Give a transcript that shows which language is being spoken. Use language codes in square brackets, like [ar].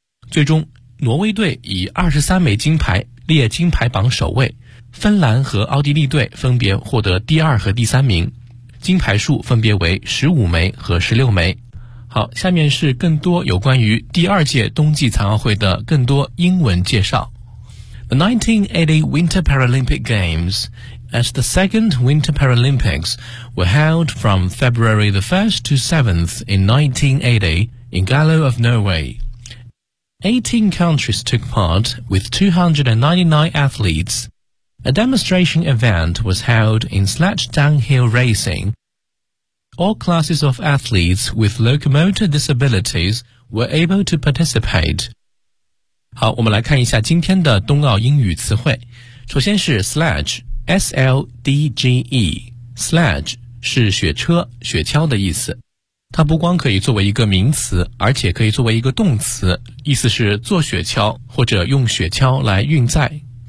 [zh] 最终，挪威队以23枚金牌列金牌榜首位，芬兰和奥地利队分别获得第二和第三名，金牌数分别为15枚和16枚。好，下面是更多有关于第二届冬季残奥会的更多英文介绍。 [en] The 1980 Winter Paralympic Games. As the second Winter Paralympics were held from February the 1st to 7th in 1980 in Gallo of Norway. 18 countries took part with 299 athletes. A demonstration event was held in sledge downhill racing. All classes of athletes with locomotor disabilities were able to participate. [zh] 好，我们来看一下今天的冬奥英语词汇。首先是 sledge,S-L-D-G-E, sledge 是雪车、雪橇的意思。它不光可以作为一个名词，而且可以作为一个动词，意思是坐雪橇或者用雪橇来运载。